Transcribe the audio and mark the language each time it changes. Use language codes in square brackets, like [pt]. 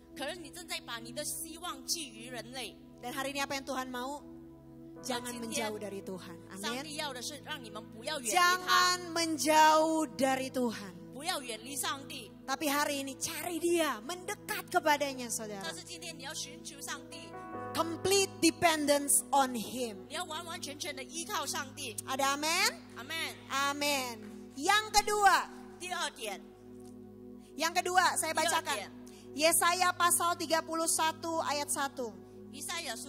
[zh] 可能你正在把你的希望寄予人类。 [id] Dan hari ini apa yang Tuhan mau? Jangan menjauh dari Tuhan. [zh] 上 [id] Amin. [zh] 帝要的是让你们不要远离他， [id] Jangan menjauh dari Tuhan. [zh] 不要远离上帝。 [id] Tapi hari ini cari dia, mendekat kepadanya saudara. [zh] 是今天你要寻求上帝， [en] Complete dependence on Him. [zh] 你要完完全全的依靠上帝。 [id] Ada amin? [zh] 阿门。 [id] Amin. Yang kedua, [zh] 第二点， [id] saya bacakan. Yesaya pasal 31 ayat 1. [zh] 以赛亚书